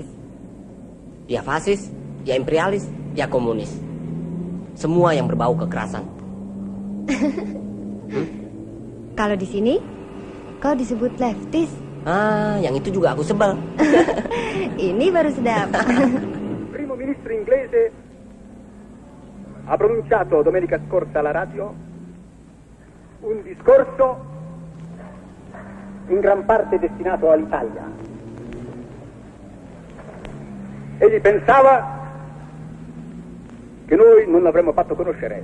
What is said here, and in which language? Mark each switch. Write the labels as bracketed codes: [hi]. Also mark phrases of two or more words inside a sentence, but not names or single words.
[id] Ya fasis, ya imperialis, ya komunis. Semua yang berbau kekerasan. Kalau di sini, kau disebut leftis. Ah, yang itu juga aku sebel. Ini baru sedap. [it] Primo ministro inglese ha pronunciato domenica scorsa alla radio un discorso in gran parte destinato all'Italia. Egli pensava che noi non l'avremmo fatto conoscere.